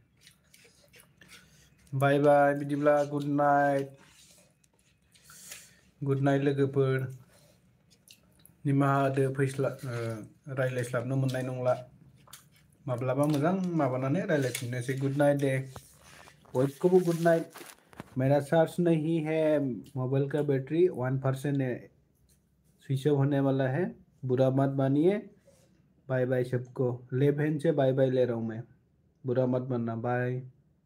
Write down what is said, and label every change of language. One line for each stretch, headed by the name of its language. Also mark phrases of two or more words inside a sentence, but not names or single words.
English: bye bye
Bodo: बिदिब्ला
English: good night
Bodo: लोगोफोर निमाहा होदो रायज्लायस्लाबनो मोननाय नंला माब्लाबा मोजां माबानानै रायज्लायफिननोसै
English: good night
Bodo: दे बयखौबो
English: good night
Hindi: मेरा चार्ज नहीं है मोबाइल का बैटरी 1% है स्विच ऑफ होने वाला है बुरा मत मानिए
English: bye bye
Hindi: सबको
English: left hand
Hindi: से
English: bye bye
Hindi: ले रहा हूँ मैं बुरा मत मानना बाय